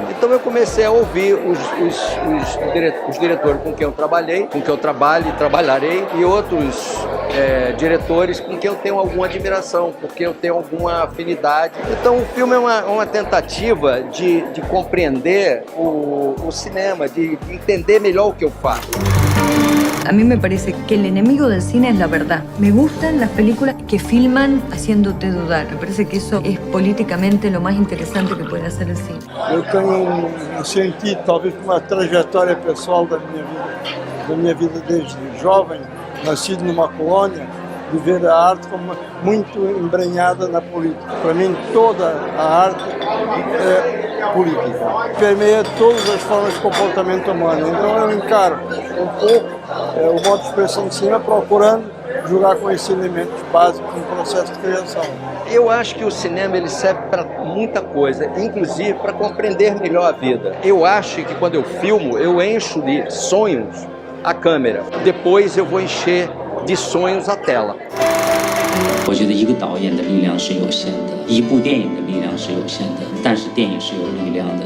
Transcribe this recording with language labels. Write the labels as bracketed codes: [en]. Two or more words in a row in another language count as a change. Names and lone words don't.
[pt] Então eu comecei a ouvir os diretores com quem eu trabalhei, com quem eu trabalho e trabalharei, e outros diretores com quem eu tenho alguma admiração, porque eu tenho alguma afinidade. Então o filme é uma tentativa de compreender o cinema, de entender melhor o que eu faço. [es] A mí me parece que el enemigo del cine es la verdad. Me gustan las películas que filman haciéndote dudar. Me parece que eso es políticamente lo más interesante que puede hacer el cine. [pt] Eu tenho sentido, talvez por uma trajetória pessoal da minha vida desde jovem, nascido numa colônia, de ver a arte como muito embrenhada na política. Para mim, toda a arte é política. Permeia todas as formas de comportamento humano. Então eu encaro um pouco o modo de expressão de cinema procurando jogar com esses elementos básicos no processo de criação. Eu acho que o cinema ele serve para muita coisa, inclusive para compreender melhor a vida. Eu acho que quando eu filmo, eu encho de sonhos a câmera. Depois eu vou encher de sonhos a tela. [zh] 我觉得一个导演的力量是有限的，一部电影的力量是有限的，但是电影是有力量的。